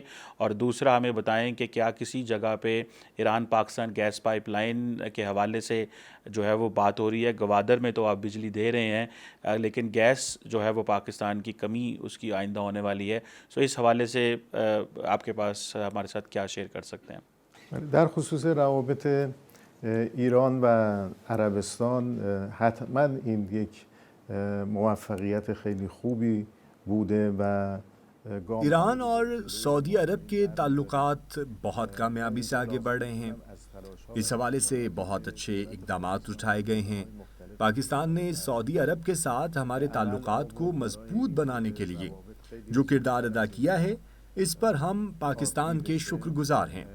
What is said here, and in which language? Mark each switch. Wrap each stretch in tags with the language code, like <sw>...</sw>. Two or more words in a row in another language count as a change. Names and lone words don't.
<ur>اور دوسرا ہمیں بتائیں کہ کیا کسی جگہ پہ ایران پاکستان گیس پائپ لائن کے حوالے سے جو ہے وہ بات ہو رہی ہے؟ گوادر میں تو آپ بجلی دے رہے ہیں، لیکن گیس جو ہے وہ پاکستان کی کمی اس کی آئندہ ہونے والی ہے، سو اس حوالے سے آپ کے پاس ہمارے ساتھ کیا شیئر کر سکتے ہیں؟</ur> <fa>در خصوص روابط ایران و عربستان حتما این یک موفقیت خیلی خوبی بوده و</fa> <ur>ایران اور سعودی عرب کے تعلقات بہت کامیابی سے آگے بڑھ رہے ہیں۔ اس حوالے سے بہت اچھے اقدامات اٹھائے گئے ہیں۔ پاکستان نے سعودی عرب کے ساتھ ہمارے تعلقات کو مضبوط بنانے کے لیے جو کردار ادا کیا ہے، اس پر ہم پاکستان کے شکر گزار ہیں۔</ur>